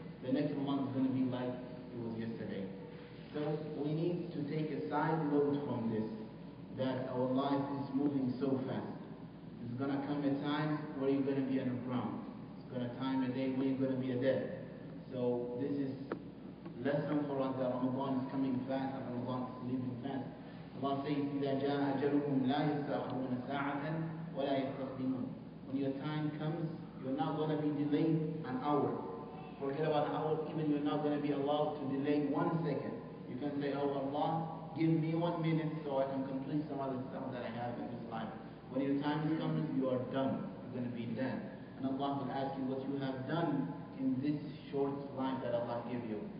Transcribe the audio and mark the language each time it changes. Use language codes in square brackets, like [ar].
[en] The next month is going to be like it was yesterday. So we need to take a side note from this, that our life is moving so fast. There's going to come a time where you're going to be underground. It's going to come a day where you're going to be dead. So this is lesson for us that Ramadan is coming fast and Ramadan is leaving fast. Allah says, [ar] إِذَا جَاءَ أَجَلُهُمْ لَا يَسْتَأْخِرُونَ سَاعَةً وَلَا يَسْتَقْدِمُونَ. [en] When your time comes, you're not going to be delayed an hour. Forget about an hour, even you're not going to be allowed to delay 1 second. You can say, oh Allah, give me 1 minute so I can complete some other stuff that I have in this life. When your time comes, you are done. You're going to be done. And Allah will ask you what you have done in this short life that Allah gave you.